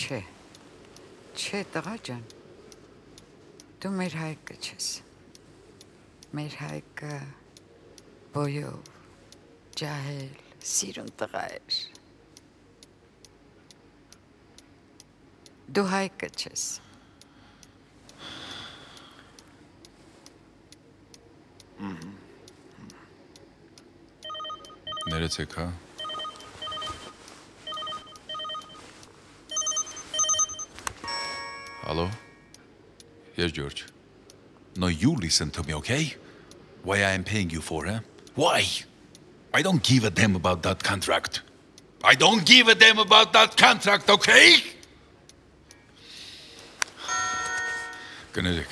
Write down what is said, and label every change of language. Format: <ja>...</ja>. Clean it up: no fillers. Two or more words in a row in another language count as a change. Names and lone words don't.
<hy>Չէ, տղա ջան։ Դու մեր Հայկը չես։ Մեր Հայկը բոյով, ջահել, սիրուն տղա էր։ Դու Հայկը չես։ Ներեցեք, հա։ Hello?</hy> <en>Yes, George. No, you listen to me, okay? Why I am paying you for, huh? Why? I don't give a damn about that contract. I don't give a damn about that contract, okay?</en> <hy>Կներեք։</hy>